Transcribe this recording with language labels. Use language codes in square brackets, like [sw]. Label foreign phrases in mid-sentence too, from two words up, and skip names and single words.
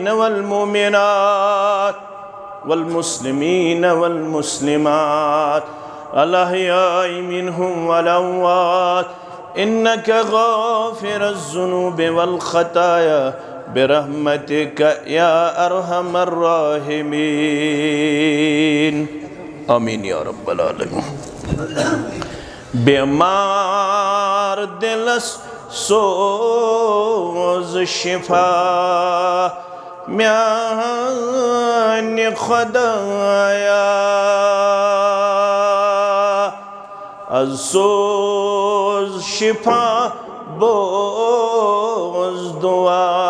[ar] والمؤمنات والمسلمين والمسلمات الأحياء منهم والأموات إنك غافر الذنوب والخطايا برحمتك يا أرحم الراحمين آمين يا رب العالمين. [ks] बेमार दिलस सोज शिफा म्याने खुदाया अज़ोज शिफा बोज दुआ